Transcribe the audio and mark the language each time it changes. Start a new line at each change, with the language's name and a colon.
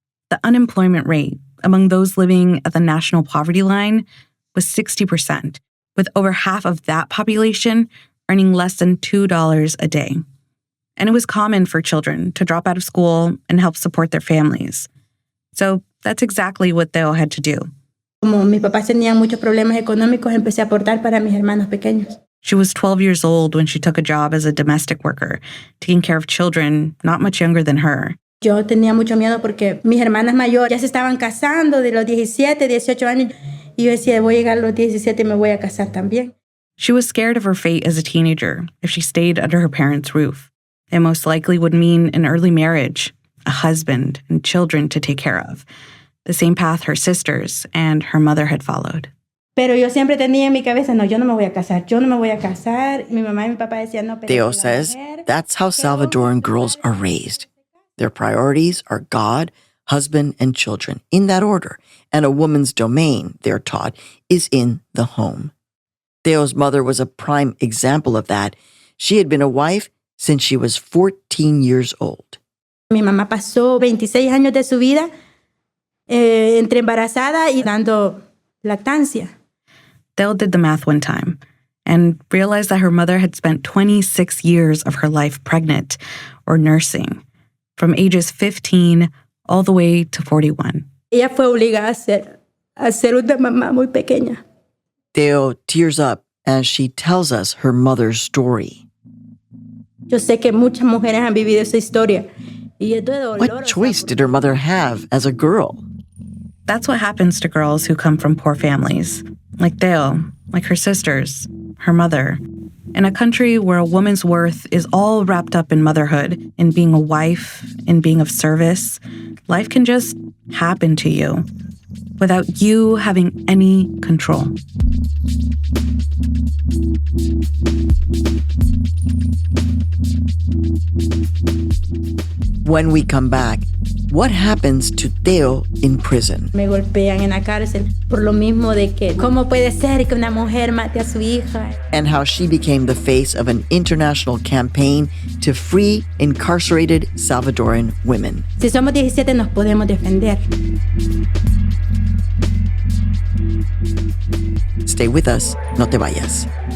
English: The unemployment rate among those living at the national poverty line was 60%, with over half of that population earning less than $2 a day. And it was common for children to drop out of school and help support their families. So that's exactly what Teo had to do.
Spanish: Como mis papás tenían muchos problemas económicos, empecé a aportar para mis hermanos pequeños.
English: She was 12 years old when she took a job as a domestic worker, taking care of children not much younger than her.
Spanish: Yo tenía mucho miedo porque mis hermanas mayores ya se estaban casando de los 17, 18 años. Y yo decía, voy a llegar a los 17 y me voy a casar también.
English: She was scared of her fate as a teenager if she stayed under her parents' roof. It most likely would mean an early marriage, a husband, and children to take care of. the same path her sisters and her mother had followed.
Spanish: Pero yo siempre tenía en mi cabeza, no, yo no me voy a casar, yo no me voy a casar. Mi mamá y mi papá decían, no, pero
English: Teo says that's how Salvadoran girls are raised. Their priorities are God, husband, and children, in that order. And a woman's domain, they're taught, is in the home. Teo's mother was a prime example of that. She had been a wife since she was 14 years old.
Spanish: Mi mamá pasó 26 años de su vida entre embarazada y dando lactancia.
English: Teo did the math one time and realized that her mother had spent 26 years of her life pregnant or nursing, from ages 15 all the way to 41.
Spanish: Ella fue obligada a ser una mamá muy pequeña.
English: Teo tears up as she tells us her mother's story.
Spanish: Yo sé que muchas mujeres han vivido esa historia. Y esto es dolor.
English: What choice did her mother have as a girl? That's what happens to girls who come from poor families, like Teo, like her sisters, her mother. In a country where a woman's worth is all wrapped up in motherhood, in being a wife, in being of service, life can just happen to you without you having any control. When we come back, what happens to Teo in prison?
Spanish: Me golpean en la cárcel por lo mismo de que cómo puede ser que una mujer mate a su hija.
English: And how she became the face of an international campaign to free incarcerated Salvadoran women.
Spanish: Si somos 17 nos podemos defender.
English: Stay with us,
Spanish: no te vayas.